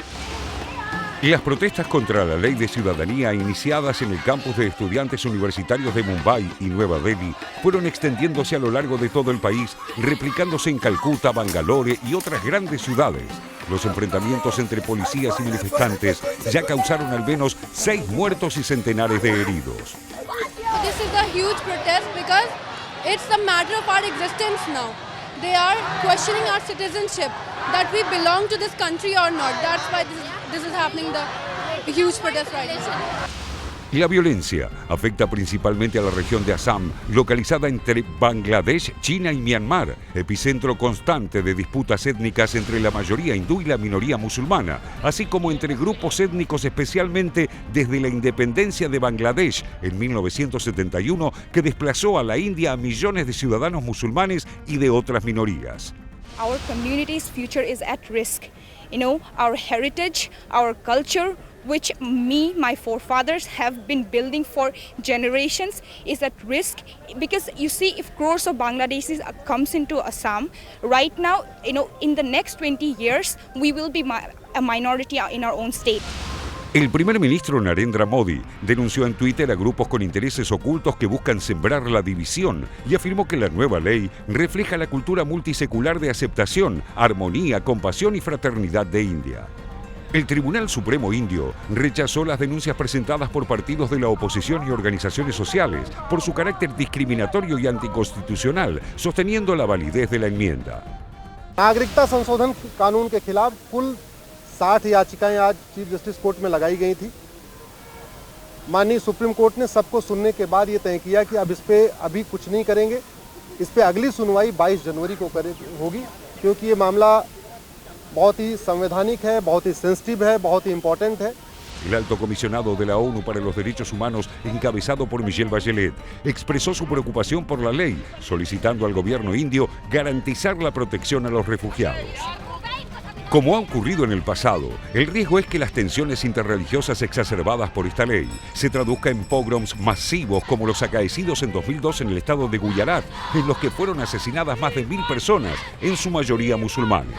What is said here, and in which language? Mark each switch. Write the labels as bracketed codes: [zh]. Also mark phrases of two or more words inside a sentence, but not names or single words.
[es] Las protestas contra la Ley de Ciudadanía iniciadas en el campus de estudiantes universitarios de Mumbai y Nueva Delhi fueron extendiéndose a lo largo de todo el país, replicándose en Calcuta, Bangalore y otras grandes ciudades. Los enfrentamientos entre policías y manifestantes ya causaron al menos 6 muertos y centenares de heridos. [en] This is a huge protest because it's a matter of our existence now. They are questioning our citizenship, that we belong to this country or not. That's why this is happening, the huge protest right now. [es] La violencia afecta principalmente a la región de Assam, localizada entre Bangladesh, China y Myanmar, epicentro constante de disputas étnicas entre la mayoría hindú y la minoría musulmana, así como entre grupos étnicos, especialmente desde la independencia de Bangladesh en 1971, que desplazó a la India a millones de ciudadanos musulmanes y de otras minorías. [en] Our community's future is at risk. You know, our heritage, our culture, which my forefathers have been building for generations, is at risk because you see, if crores of Bangladeshis comes into Assam right now, you know, in the next 20 years we will be a minority in our own state. [es] El primer ministro Narendra Modi denunció en Twitter a grupos con intereses ocultos que buscan sembrar la división y afirmó que la nueva ley refleja la cultura multisecular de aceptación, armonía, compasión y fraternidad de India. El Tribunal Supremo Indio rechazó las denuncias presentadas por partidos de la oposición y organizaciones sociales por su carácter discriminatorio y anticonstitucional, sosteniendo la validez de la enmienda. [hi] नागरिकता संशोधन कानून के खिलाफ कुल 60 याचिकाएं आज [en] Chief Justice court [hi] में लगाई गई थी। माननीय सुप्रीम कोर्ट ने सबको सुनने के बाद ये तय किया कि अब इस पे अभी कुछ नहीं करेंगे, इस पे अगली सुनवाई 22 जनवरी को होगी, क्योंकि ये मामला बहुत ही संवैधानिक है, बहुत ही सेंसिटिव है, बहुत ही इम्पोर्टेंट है। [es] El alto comisionado de la ONU para los Derechos Humanos, encabezado por Michelle Bachelet, expresó su preocupación por la ley, solicitando al gobierno indio garantizar la protección a los refugiados. Como ha ocurrido en el pasado, el riesgo es que las tensiones interreligiosas exacerbadas por esta ley se traduzca en pogroms masivos como los acaecidos en 2002 en el estado de Gujarat, en los que fueron asesinadas más de 1000 personas, en su mayoría musulmanes.